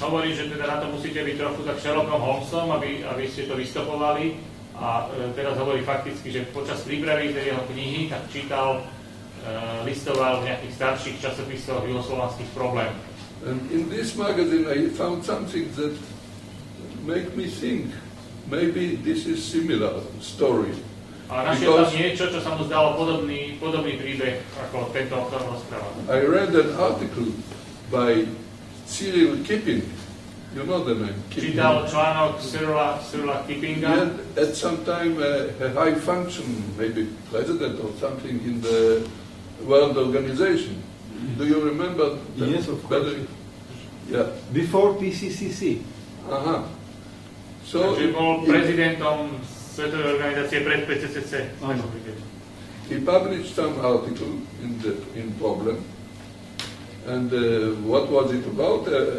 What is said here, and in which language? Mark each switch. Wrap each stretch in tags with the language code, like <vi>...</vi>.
<sk>Hovorí, že teda na to musíte byť trochu tak Sherlockom Holmesom, aby ste to vystopovali. A teraz hovorí fakticky, že počas prípravy tej jeho knihy tak čítal, listoval v nejakých starších časopisoch juhoslovanských Problém.</sk> <en>And in this magazine I found something that make me think maybe this is similar story.</en> <sk>A našiel tam niečo, čo sa mu zdalo podobný príbeh, ako tento, o ktorom rozprával.</sk> <en>I read an article by Cyril Kipping. You know the name?</en> <sk>Čítal článok Cyrila Kippinga.</sk> <en>At some time a high function, maybe president or something in the World Organization. Do you remember? Yes, of course. Yeah. Before PCCC. Aha. So</en> <sk>Takže bol prezidentom Svetovej organizácie pred PCCC.</sk> <en>he published some article in Problem. And what was it about?</en>